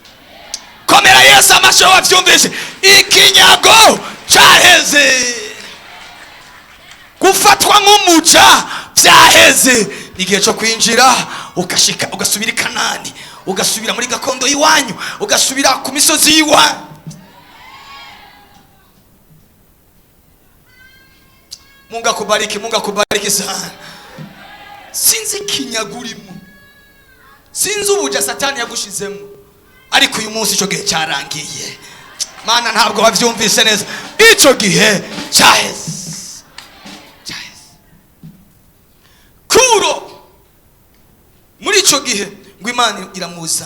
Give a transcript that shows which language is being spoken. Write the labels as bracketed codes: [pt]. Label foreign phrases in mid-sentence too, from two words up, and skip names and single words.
[rw] Komera Yesu amashyi wabyumvise, ikinyago cyaheze. Gufatwa nk'umuca byaheze. Igihe cyo kwinjira ugashika, ugasubira i Kanani, ugasubira muri gakondo y'iwanyu, ugasubira ku misozi y'iwanyu. [sw] Mungu akubariki sana. [rw] Sinzi kinyagurimo, sinzi ubuja Satani yagushizemo, ariko uyu munsi icyo gihe cyarangiye. Mana ntabwo wabyumvise neza, icyo gihe cyaheze. Kuro muri icyo gihe ngo Imana iramuzana.